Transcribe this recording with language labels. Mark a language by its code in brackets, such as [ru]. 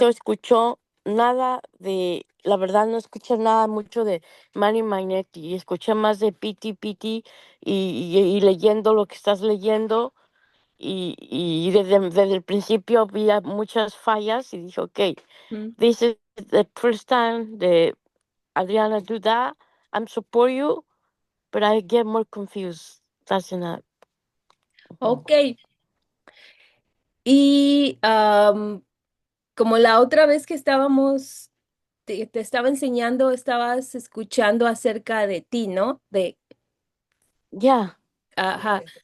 [es] se escuchó nada de, la verdad no escuché nada mucho de Money Magnetic, y escuché más de PT y leyendo lo que estás leyendo, y desde el principio había muchas fallas y dije, ok, Mm. [en] this is the first time that Adriana do that. I'm support you, but I get more confused. That's not. [es] Ok, y como la otra vez que estábamos, te estaba enseñando, estabas escuchando acerca de ti, ¿no? [en] Yeah. Ajá.